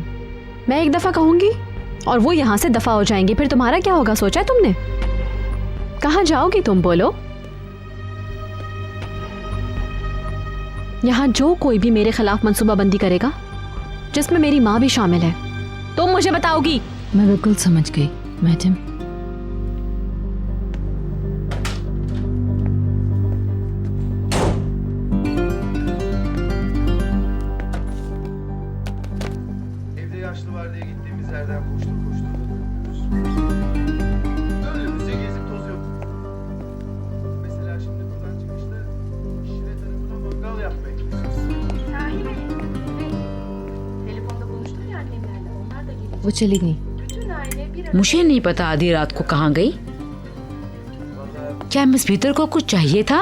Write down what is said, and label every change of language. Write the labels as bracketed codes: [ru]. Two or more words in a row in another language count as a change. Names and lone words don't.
[hi] मैं एक दफा कहूंगी और वो यहाँ से दफा हो जाएंगे, फिर तुम्हारा क्या होगा सोचा है तुमने? कहाँ जाओगी तुम, बोलो? यहाँ जो कोई भी मेरे खिलाफ मंसूबाबंदी करेगा, जिसमें मेरी माँ भी शामिल है, तुम मुझे बताओगी। मैं बिल्कुल समझ गई मैडम। [tr] Evde yaşlı var diye gittiğimiz yerden koştur koştur dönüyoruz. Önümüzde gezip tozuyor. Mesela şimdi buradan çıkışta Şile tarafına mangal yapmaya gidiyoruz. Sahi mi? Telefonda konuştum ya annemlerle. Onlar da gelecek. [hi] वो चली गई। [tr] Bütün aile bir arada. [hi] मुझे नहीं पता आधी रात को कहाँ गई। क्या मिस भीतर को कुछ चाहिए था?